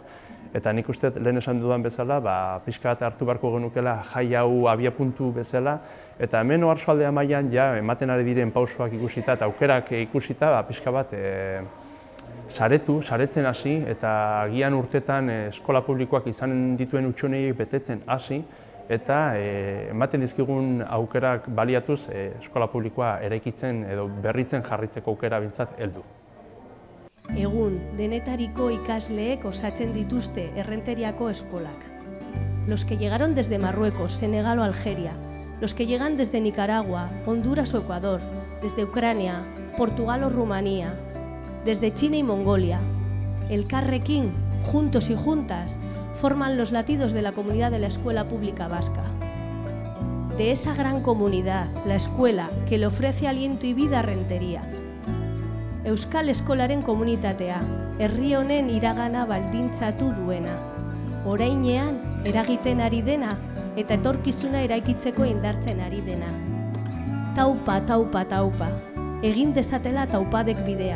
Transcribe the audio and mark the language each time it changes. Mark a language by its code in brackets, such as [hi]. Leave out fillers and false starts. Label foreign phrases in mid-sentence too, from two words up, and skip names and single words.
[eu] Eta nik uste lehen esan dudan bezala, pixka bat hartu beharko genukela jai hau abiapuntu bezala, eta hemen oarsoaldea mailan ematen ari diren pausoak ikusita eta aukerak ikusita, pixka bat saretzen hasi eta agian urtetan eskola publikoak izan dituen hutsunei betetzen hasi eta ematen dizkigun aukerak baliatuz eskola publikoa eraikitzen edo berritzen jarritzeko aukera bintzat heldu. Egun, denetariko ikasleek osatzen dituzte Errenteriako eskolak. [es] Los que llegaron desde Marruecos, Senegal o Algeria, los que llegan desde Nicaragua, Honduras o Ecuador, desde Ucrania, Portugal o Rumanía, desde China y Mongolia. Elkarrekin, juntos y juntas, forman los latidos de la comunidad de la escuela pública vasca. de esa gran comunidad, la escuela, que le ofrece aliento y vida a Rentería. [eu] Euskal Eskolaren komunitatea, herri honen iragana baldintzatu duena. Orainean eragiten ari dena eta etorkizuna eraikitzeko indartzen ari dena. Taupa, taupa, taupa, egin dezatela taupadek bidea.